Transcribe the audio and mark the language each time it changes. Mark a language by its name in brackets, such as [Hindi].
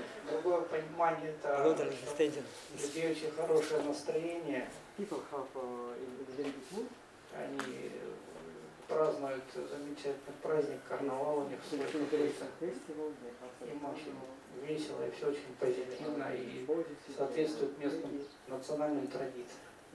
[Russian] Другое понимание это людей очень хорошее настроение. [English] People have very good mood. [Russian] Они празднуют замечательный праздник, карнавал у них свой какой-то. Им очень весело и все очень позитивно и соответствует местным национальным традициям.